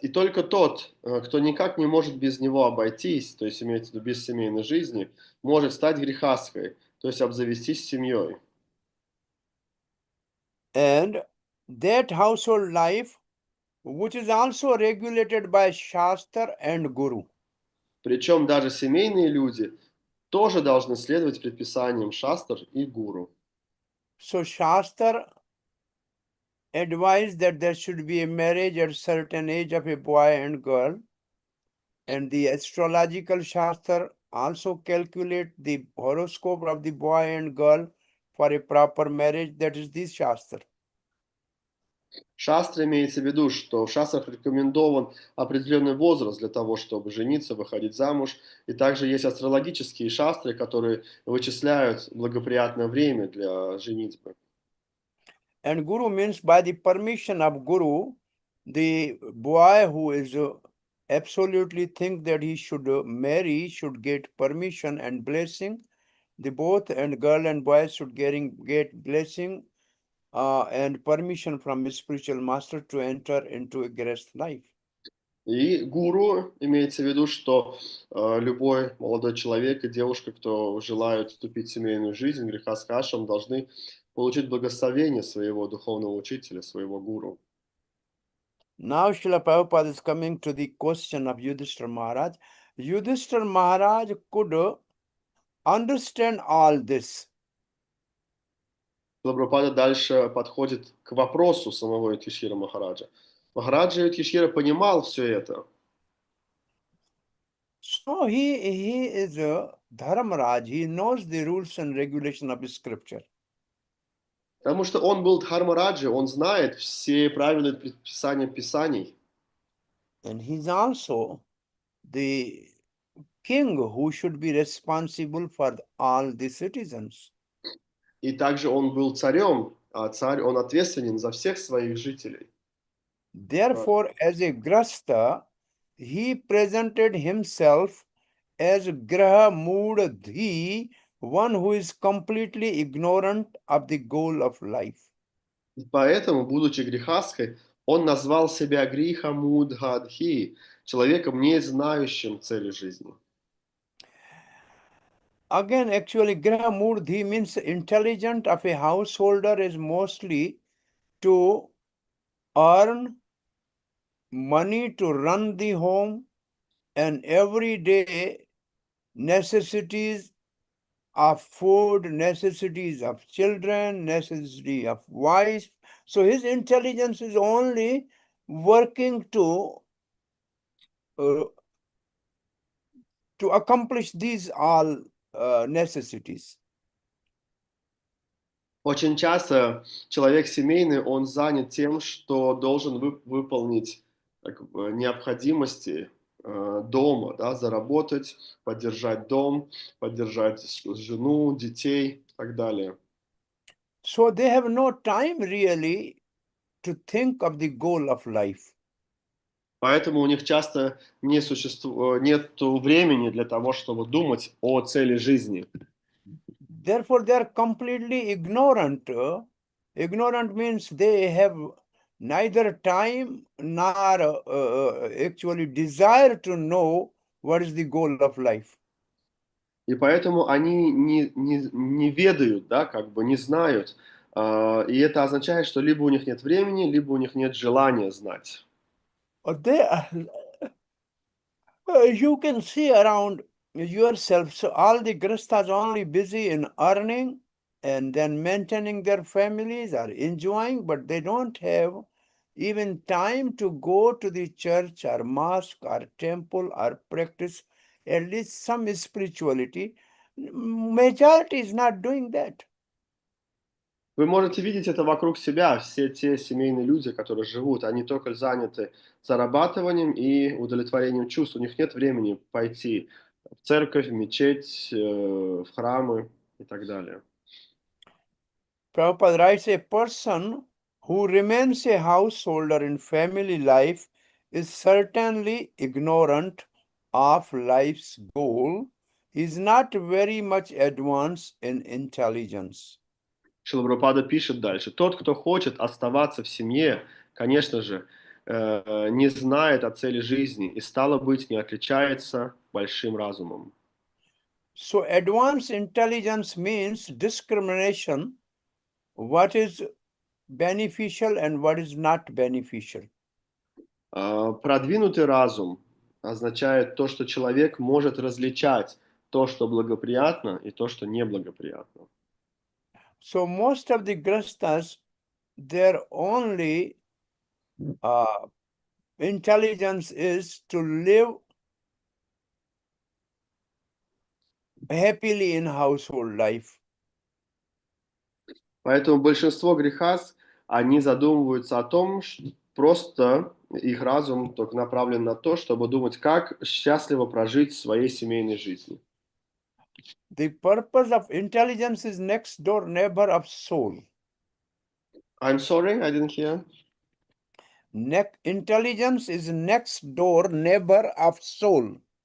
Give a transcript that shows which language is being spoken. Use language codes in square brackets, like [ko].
[ru] И только тот, кто никак не может без него обойтись, то есть имеется в виду без семейной жизни, может стать грехастхой, то есть обзавестись семьей. [en] And that household life, which is also regulated by Shastra and Guru. [ru] Причем даже семейные люди тоже должны следовать предписаниям шастр и гуру. [en] So Shastra advised that there should be a marriage at a certain age of a boy and girl, and the astrological Shastra also calculate the horoscope of the boy and girl for a proper marriage. That is this Shastra. [ru] Шастра имеется в виду, что в шастрах рекомендован определенный возраст для того, чтобы жениться, выходить замуж. И также есть астрологические шастры, которые вычисляют благоприятное время для женитьбы. [en] And Guru means by the permission of Guru, the boy who is absolutely think that he should marry should get permission and blessing. The both and girl and boy should get blessing and permission from his spiritual master to enter into a grest life. [ru] И гуру имеется в виду, что любой молодой человек и девушка, кто желают вступить в семейную жизнь, грехастха ашрам, должны получить благословение своего духовного учителя, своего гуру. [en] Now Srila Prabhupada is coming to the question of Yudhishthira Maharaj. Yudhishthira Maharaj could understand all this. [ru] Прабхупада дальше подходит к вопросу самого Юдхишthира Махараджа. Махараджа Юдхишthira понимал все это. [en] So he is a Dharmaraj. He knows the rules and regulation of scripture. [ru] Потому что он был Дхармараджи, он знает все правила и предписания Писаний. [en] And he's also the king who should be responsible for all the citizens. [ru] И также он был царем, а царь, он ответственен за всех своих жителей. [en] Therefore, as a grasta, he presented himself as Graha Moodhi, one who is completely ignorant of the goal of life. [ru] И поэтому, будучи грехаской, он назвал себя Гриха Мудхадхи, человеком, не знающим цели жизни. [en] Again, actually, Graha Moodhi means intelligent of a householder is mostly to earn money to run the home and everyday necessities of food, necessities of children, necessity of wife. So his intelligence is only working to accomplish these all necessities. [ru] Очень часто человек семейный, он занят тем, что должен выполнить необходимости дома, да, заработать, поддержать дом, поддержать жену, детей и так далее. [en] So they have no time really to think of the goal of life. [ru] Поэтому у них часто нет времени для того, чтобы думать о цели жизни. [en] Therefore, they are completely ignorant. Ignorant means they have neither time nor actually desire to know what is the goal of life. [ru] И поэтому они не ведают, да, как бы не знают. И это означает, что либо у них нет времени, либо у них нет желания знать. [en] You can see around yourself, so all the grastas only busy in earning and then maintaining their families or enjoying, but they don't have even time to go to the church or mosque or temple or practice at least some spirituality. Majority is not doing that. [ru] Вы можете видеть это вокруг себя. Все те семейные люди, которые живут, они только заняты зарабатыванием и удовлетворением чувств. У них нет времени пойти в церковь, в мечеть, в храмы и так далее. [en] Prabhupada writes, a person who remains a householder in family life is certainly ignorant of life's goal. He is not very much advanced in intelligence. [ru] Шрила Прабхупада пишет дальше. Тот, кто хочет оставаться в семье, конечно же, не знает о цели жизни и, стало быть, не отличается большим разумом. [en] So advanced intelligence means discrimination, what is beneficial and what is not beneficial. [ru] Продвинутый разум означает то, что человек может различать то, что благоприятно, и то, что неблагоприятно. [en] So most of the grastas, their only intelligence is to live happily in household life. [ru] Поэтому большинство грехас, они задумываются о том, что просто их разум только направлен на то, чтобы думать, как счастливо прожить в своей семейной жизни. [en] The purpose of intelligence is next door neighbor of soul. I'm sorry, I didn't hear. Intelligence is next door neighbor of soul.